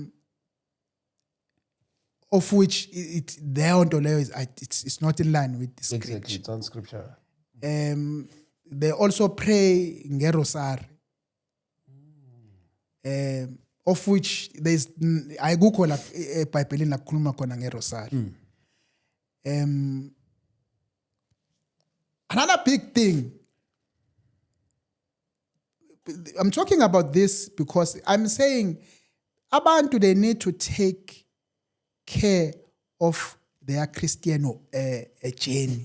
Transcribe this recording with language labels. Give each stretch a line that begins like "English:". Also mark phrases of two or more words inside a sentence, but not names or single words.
English: Of which their ontology is it's not in line with the scripture. Exactly, it's on scripture. They also pray ngerosary. Of which there's I Google
Zulu: eBhayibhelini lakhuluma khona ngerosary.
English: Another big thing, I'm talking about this because I'm saying abantu, they need to take care of their Christian journey.